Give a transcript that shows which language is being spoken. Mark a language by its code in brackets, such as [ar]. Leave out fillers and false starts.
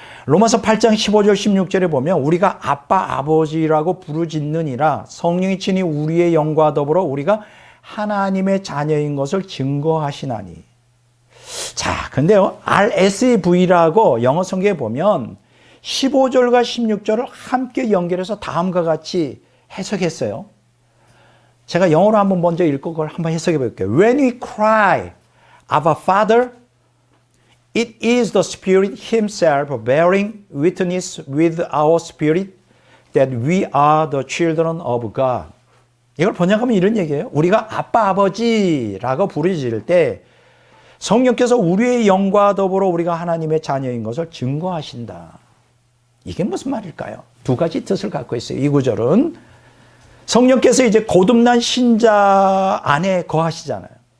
[ko] 로마서 8장 15절 16절에 보면 우리가 아빠 아버지라고 부르짖느니라 성령이 친히 우리의 영과 더불어 우리가 하나님의 자녀인 것을 증거하시나니. 자, 근데요, RSV라고 영어 성경에 보면 15절과 16절을 함께 연결해서 다음과 같이 해석했어요. 제가 영어로 한번 먼저 읽고 그걸 한번 해석해 볼게요. [en] When we cry, Abba Father, it is the Spirit Himself bearing witness with our spirit that we are the children of God. [ko] 이걸 번역하면 이런 얘기예요. 우리가 아빠 아버지라고 부르짖을 때 성령께서 우리의 영과 더불어 우리가 하나님의 자녀인 것을 증거하신다. 이게 무슨 말일까요? 두 가지 뜻을 갖고 있어요. 이 구절은 성령께서 이제 거듭난 신자 안에 거하시잖아요.